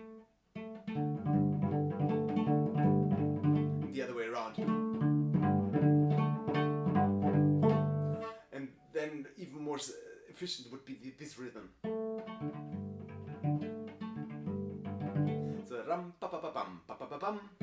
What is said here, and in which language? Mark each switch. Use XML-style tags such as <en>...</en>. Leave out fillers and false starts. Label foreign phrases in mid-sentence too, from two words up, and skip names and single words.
<en>The other way around. And then even more efficient would be this rhythm. So ram pa pa pa pam pa pa pa pam.</en>